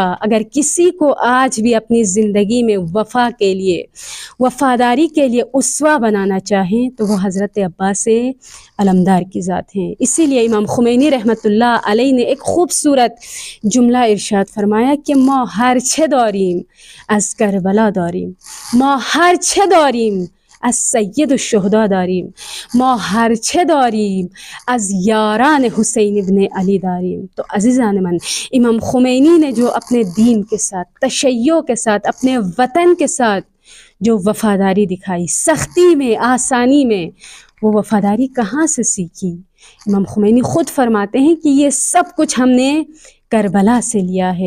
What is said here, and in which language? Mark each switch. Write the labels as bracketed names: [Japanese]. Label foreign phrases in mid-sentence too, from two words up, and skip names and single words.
[Urdu] اگر کسی کو آج بھی اپنی زندگی میں وفا کے لیے، وفاداری کے لیے اسوہ بنانا چاہیں تو وہ حضرت عباس علمدار کی ذات ہیں۔ اسی لیے امام خمینی [Arabic] رحمۃ اللہ علیہ [Urdu] نے ایک خوبصورت جملہ ارشاد فرمایا کہ [Persian] ما هرچه داریم از کربلا داریم، ما هرچه داریم از سید الشهدا داریم، ما هرچه داریم از یاران حسین ابن علی داریم۔ [Urdu] تو [Persian] عزیزان من، [Urdu] امام خمینی نے جو اپنے دین کے ساتھ، تشیع کے ساتھ، اپنے وطن کے ساتھ جو وفاداری دکھائی، سختی میں، آسانی میں، وہ وفاداری کہاں سے سیکھی؟ امام خمینی خود فرماتے ہیں کہ یہ سب کچھ ہم نے کربلا سے لیا ہے۔